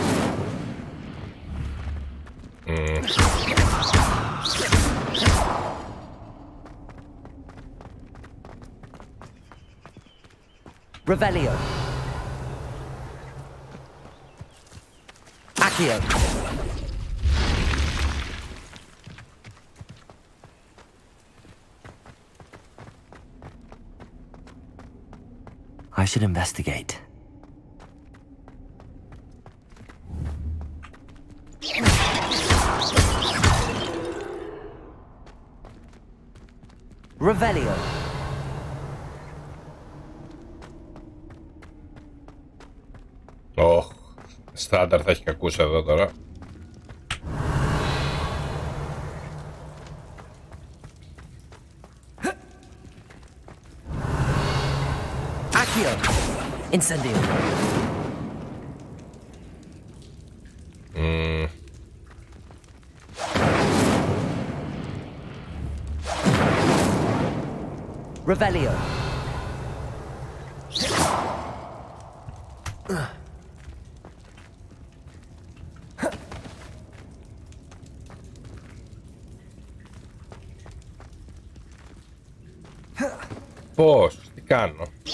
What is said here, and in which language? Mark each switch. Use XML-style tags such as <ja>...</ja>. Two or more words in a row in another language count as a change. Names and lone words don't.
<en>Revelio. Accio. I should investigate. Revelio.</en> <el>Ωχ, στάνταρ θα έχει κακούς εδώ τώρα.</el> <en>Accio. Incendio. Revelio.</en> <el>Πώς, τι κάνω.</el>